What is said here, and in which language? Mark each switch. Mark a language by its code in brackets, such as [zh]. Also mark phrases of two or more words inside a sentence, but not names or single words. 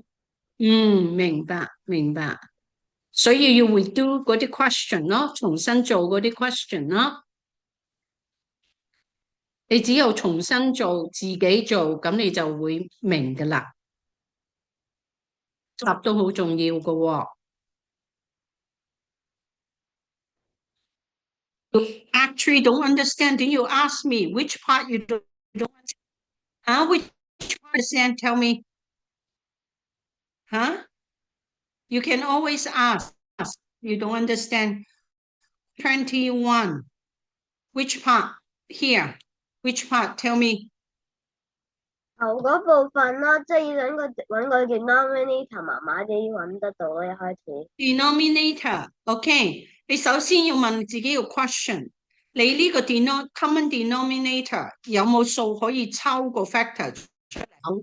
[yue] 明白明白，所以要 redo 嗰啲 question 咯，重新做嗰啲 question 咯。你只有重新做，自己做，咁你就會明噶啦。答都好重要噶喎。 [en] You actually don't understand, then you ask me which part you don't understand. Which part understand? Tell me. Huh? You can always ask. You don't understand. 21. Which part? Here. Which part? Tell me. [yue] 頭嗰部分咯，即係要揾個 denominator 麻麻地揾得到咯，一開始。 [en] Denominator. [yue] OK. 你首先要問自己個 question。你呢個 [en] common denominator [yue] 有冇數可以抽個 factor 出嚟？